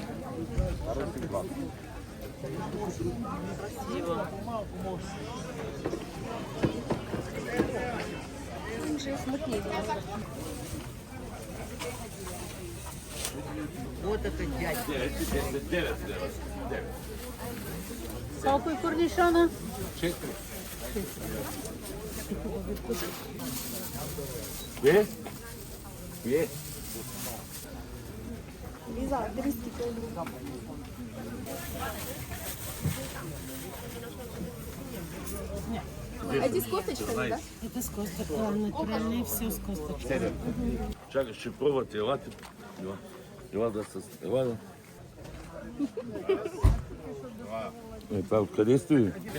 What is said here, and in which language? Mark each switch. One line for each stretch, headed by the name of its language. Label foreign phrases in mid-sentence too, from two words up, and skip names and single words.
Russian: Парусник 20. Красиво. Уже смутнее. Вот это дядя.
Bulgarian: Колко корнишона? 4. Две? Две.
Russian: Лиза, 300 кг. Эти с косточками, да? Это с косточкой, натуральные, все с косточкой.
Bulgarian: Чакай, ще пробвате, елате. Ела да се... Ела да... Това откъде стои?